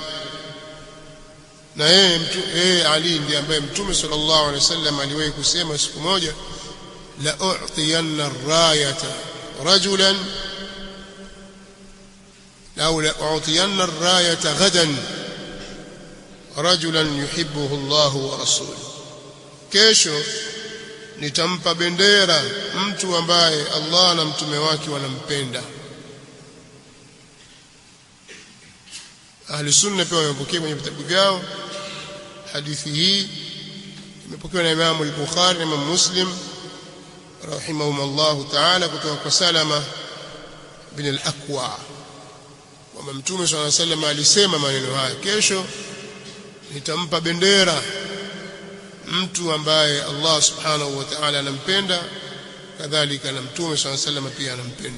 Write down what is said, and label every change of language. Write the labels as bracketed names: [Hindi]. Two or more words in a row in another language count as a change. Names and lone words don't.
[Swahili] Na yeye Ali ndiye ambaye Mtume [Arabic] صلى الله عليه وسلم [Swahili] aliwahi kusema siku moja, [Arabic] لأعطين الراية رجلا أو لأعطين الراية غدا رجلا يحبه الله ورسوله, [Swahili] kesho nitampa bendera mtu ambaye Allah na mtume wake wanampenda. [Arabic] أهل السنة [Swahili] pia wamepokea kwenye vitabu vyao hadithi hii, imepokewa na Imam al-Bukhari na Imam Muslim [Arabic] رحمهم الله تعالى [Swahili] kutoka kwa Salama bin al-Aqwa, kwamba Mtume [Arabic] صلى الله عليه وسلم [Swahili] alisema maneno haya, kesho nitampa bendera mtu ambaye Allah [Arabic] سبحانه وتعالى [Swahili] anampenda, kadhalika na Mtume [Arabic] صلى الله عليه وسلم [Swahili] pia anampenda.